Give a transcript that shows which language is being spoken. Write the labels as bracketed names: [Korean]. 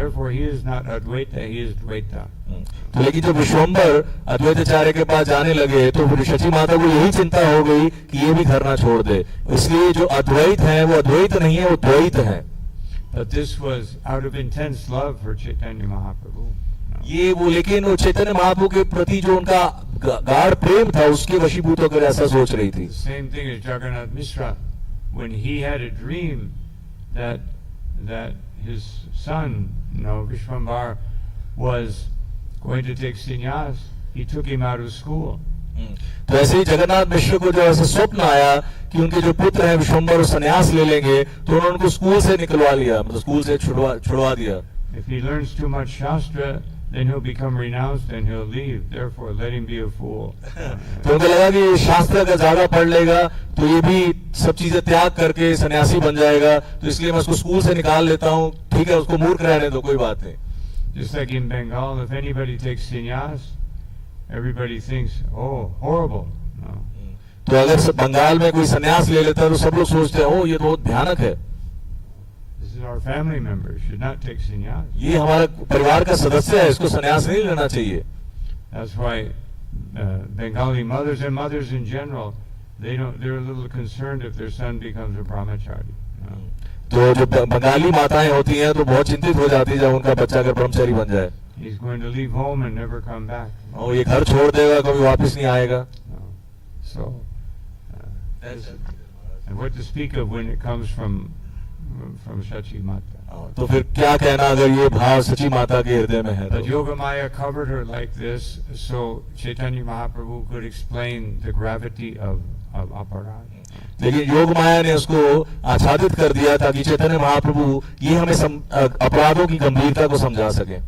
[English] Therefore, he is not Advaita, he is Dvaita. [Hindi] तो लेकिन जब विश्वम्बर अद्वैताचार्य के पास जाने लगे तो फिर शची माता को यही चिंता हो गई कि ये भी घर ना छोड़ दे, इसलिए जो अद्वैत है वो अद्वैत नहीं है, वो द्वैत है। [English] But this was out of intense love for Chaitanya Mahaprabhu. [Hindi] ये वो लेकिन वो चैतन्य महाप्रभु के प्रति जो उनका गाढ़ प्रेम था उसके वशीभूत होकर ऐसा सोच रही थी। [English] The same thing as Jagannath Mishra, when he had a dream that his son, Vishvambar, was going to take sannyas, he took him out of school. [Hindi] तो ऐसे ही जगन्नाथ मिश्र को जो ऐसा स्वप्न आया कि उनके जो पुत्र हैं विश्वम्बर संन्यास ले लेंगे, तो उन्होंने उनको स्कूल से निकलवा लिया, मतलब स्कूल से छुड़वा दिया। [English] If he learns too much Shastra, then he'll become renounced and he'll leave. Therefore, let him be a fool. [Hindi] तो उनको लगा कि शास्त्र अगर ज्यादा पढ़ लेगा तो ये भी सब चीजें त्याग करके सन्यासी बन जाएगा, तो इसलिए मैं उसको स्कूल से निकाल लेता हूँ। ठीक है, उसको मूर्ख रहने दो, कोई बात नहीं। [English] Just like in Bengal, if anybody takes sannyas, everybody thinks, oh, horrible. No. [Hindi] तो अगर बंगाल में कोई सन्यास ले लेता है तो सब लोग सोचते हैं, ओ ये तो बहुत भयानक है, [English] This is our family member, should not take sannyas. [Hindi] ये हमारा परिवार का सदस्य है, इसको सन्यास नहीं लेना चाहिए। [English] That's why Bengali mothers and mothers in general, they're a little concerned if their son becomes a brahmachari. No. [Hindi] तो जो बंगाली माताएं होती हैं तो बहुत चिंतित हो जाती है जब उनका बच्चा अगर ब्रह्मचारी बन जाए। [English] He's going to leave home and never come back. [Hindi] और ये घर छोड़ देगा, कभी वापस नहीं आएगा। [English] No. So, and what to speak of when it comes from Shachi Mata. [Hindi] तो फिर क्या कहना अगर ये भाव सची माता के हृदय में है [English] But [Hindi] तो। [English] Yogamaya covered her like this, so Chaitanya Mahaprabhu could explain the gravity of aparadha. [Hindi] लेकिन योग माया ने उसको आच्छादित कर दिया ताकि चैतन्य महाप्रभु ये हमें अपराधों की गंभीरता को समझा सके।